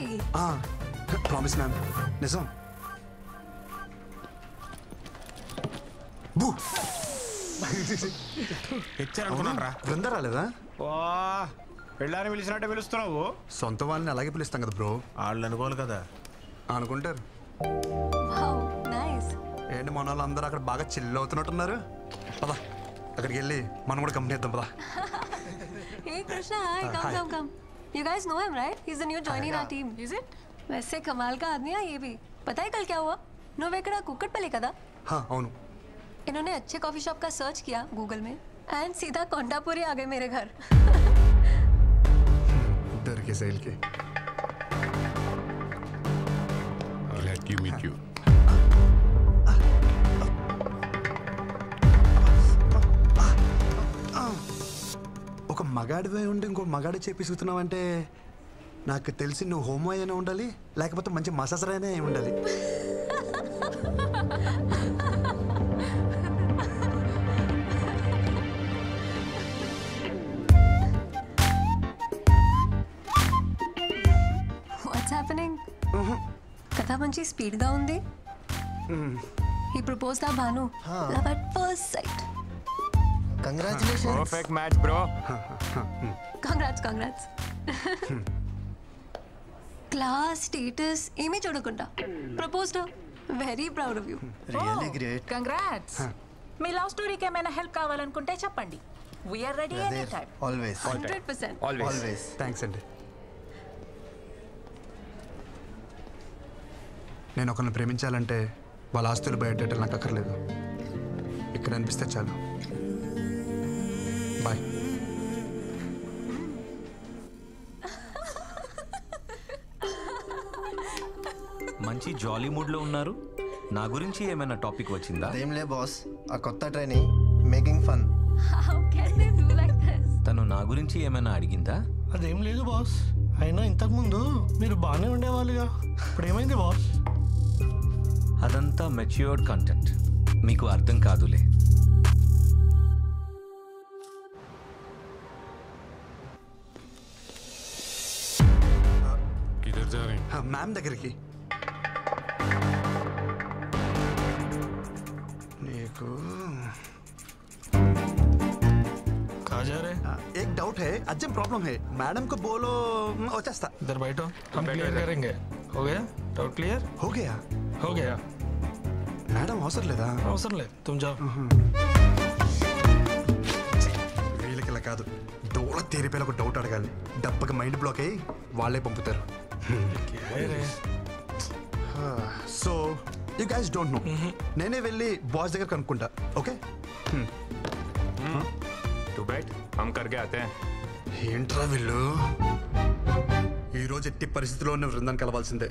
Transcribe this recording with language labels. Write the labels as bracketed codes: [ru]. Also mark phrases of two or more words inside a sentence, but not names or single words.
[en] promise ma'am, [te] నిజం. బృందా రాలేదా? పెళ్ళాన్ని పిలిచినట్టే పిలుస్తున్నావు. సొంత వాళ్ళని అలాగే పిలుస్తాం కదా బ్రో. వాళ్ళు అనుకోవాలి కదా. అనుకుంటారు. ఏంటి మన వాళ్ళు అందరూ అక్కడ బాగా చిల్ అవుతున్నట్టున్నారు. పదా అక్కడికి వెళ్ళి మనం కూడా కంపెనీ ఇద్దాం. పదా. [en] Hey Krishna, hi. Come, come. You guys know him, right? He's the new joining our team. Is it? [hi] वैसे कमाल का आदमी है ये भी. पता है कल क्या हुआ? [te] నువ్వెక్కడ కుక్కట్పల్లి కదా? అవును. [hi] इन्होंने अच्छे [en] coffee shop [hi] का सर्च किया गूगल में एंड सीधा कोंडापुरी आ गए मेरे घर. डर के सेल के. [en] Glad to meet you. [te] ఒక మగాడివే ఉండి ఇంకో మగాడి చేపిస్తున్నావంటే నాకు తెలిసి నువ్వు హోమో అయినా ఉండాలి, లేకపోతే మంచి మసాజర్ అయినా ఉండాలి. [en] What's happening? [te] కథ మంచి స్పీడ్ గా ఉంది. [en] He proposed to Bhanu. Love at first sight. congratulations. perfect match bro. congrats class status [te] ఏమీ చూడకుండా [en] proposed. very proud of you. really great. congrats. [te] మీ [en] love storyకి [te] ఏమైనా హెల్ప్ కావాలనుకుంటే చెప్పండి. [en] we are ready any time. always 100%. always. [te] థ్యాంక్స్ అండి. నేను ఒకరిని ప్రేమించాలంటే వాళ్ళ ఆస్తులు బయటెట్టాలి నాకు అక్కర్లేదు. ఇక్కడ అనిపిస్తే చాలు. బాయ్. మంచి [en] jolly moodలో [te] ఉన్నారు. నా గురించి ఏమైనా టాపిక్ వచ్చిందా? అదేంలే బాస్, ఆ కొత్త [en] training making fun. How can they do like this? [te] తను నా గురించి ఏమైనా అడిగిందా? అదేం లేదు బాస్. అయినా ఇంతకుముందు మీరు బాగానే ఉండేవాళ్ళుగా, ఇప్పుడు ఏమైంది బాస్? అదంతా [en] matured content, [te] మీకు అర్థం కాదులే. మ్యామ్ దగ్గరికి. [hi] నీకు एक डाउट है, [en] urgent problem [hi] है. मैडम को बोलो వచ్చేస్తా. इधर बैठो, हम क्लियर करेंगे. हो गया [en] doubt clear? [hi] हो गया. हो गया. [te] मैडम అవసరం లేదా? అవసరం లేదు, [hi] तुम जाओ. [te] వీళ్ళకి ఇలా కాదు, డోల తీరిపోయిన ఒక డౌట్ అడగాలి. డబ్బకి [en] mind block [te] అయ్యి వాళ్ళే పంపుతారు. [en] so you guys don't know. [te] నేనే వెళ్ళి బాస్ దగ్గర కనుక్కుంటా. ఓకే [hi] तू बैठ, हम करके आते हैं. [te] ఏంట్రా వీళ్ళు? ఈరోజు ఎట్టి పరిస్థితిలో ఉన్న బృందాన్ని కలవాల్సిందే.